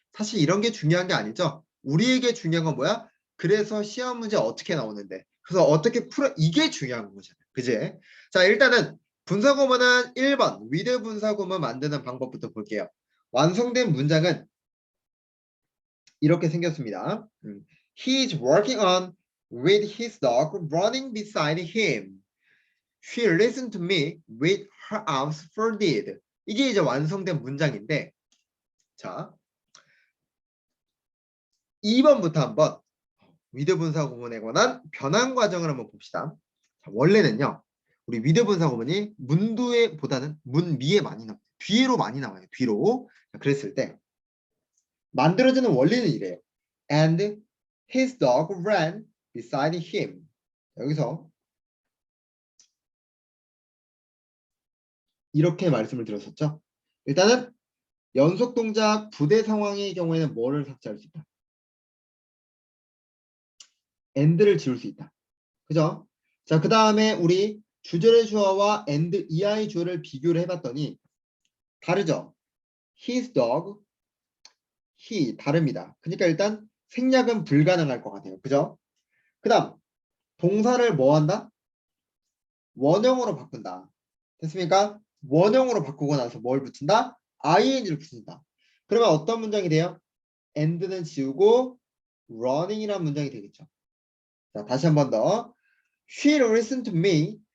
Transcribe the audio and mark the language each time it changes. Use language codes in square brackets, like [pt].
[ko] 사실 이런 게 중요한 게 아니죠. 우리에게 중요한 건 뭐야? 그래서 시험 문제 어떻게 나오는데 그래서 어떻게 풀어 이게 중요한 거잖아요. 그지? 자, 일단은 분사구문은 1번 with 분사구문 만드는 방법부터 볼게요. 완성된 문장은 이렇게 생겼습니다. [en] He is working on with his dog running beside him. She listened to me with her arms folded. [ko] 이게 이제 완성된 문장인데 자 2번부터 한번 with 분사 구문에 관한 변환 과정을 한번 봅시다. 자, 원래는요. 우리 with 분사 구문이 문두에 보다는 문미에 많이 나와요. 뒤로 많이 나와요. 뒤로. 자, 그랬을 때 만들어지는 원리는 이래요. [en] And his dog ran beside him. [ko] 여기서 이렇게 말씀을 드렸었죠. 일단은 연속 동작 부대 상황의 경우에는 뭐를 삭제할 수 있다? and를 지울 수 있다. 그죠? 자, 그 다음에 우리 주절의 주어와 and ei 주어를 비교를 해봤더니 다르죠? his dog, he 다릅니다. 그러니까 일단 생략은 불가능할 것 같아요. 그죠? 그 다음 동사를 뭐 한다? 원형으로 바꾼다. 됐습니까? 원형으로 바꾸고 나서 뭘 붙인다? ing를 붙인다. 그러면 어떤 문장이 돼요? and는 지우고 running이라는 문장이 되겠죠. 자, 다시 한 번 더. [en] She listened to me